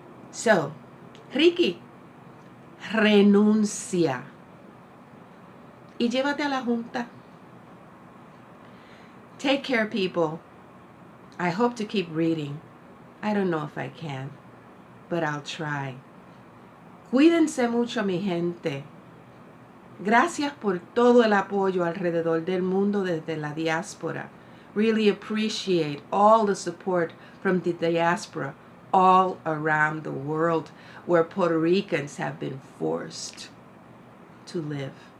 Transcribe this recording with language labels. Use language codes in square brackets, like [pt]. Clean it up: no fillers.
[es] So, Ricky, renuncia y llévate a la Junta. [en] Take care, people. I hope to keep reading. I don't know if I can, but I'll try. [es] Cuídense mucho, mi gente. Gracias por todo el apoyo alrededor del mundo desde la diáspora. [en] Really appreciate all the support from the diaspora all around the world, where Puerto Ricans have been forced to live.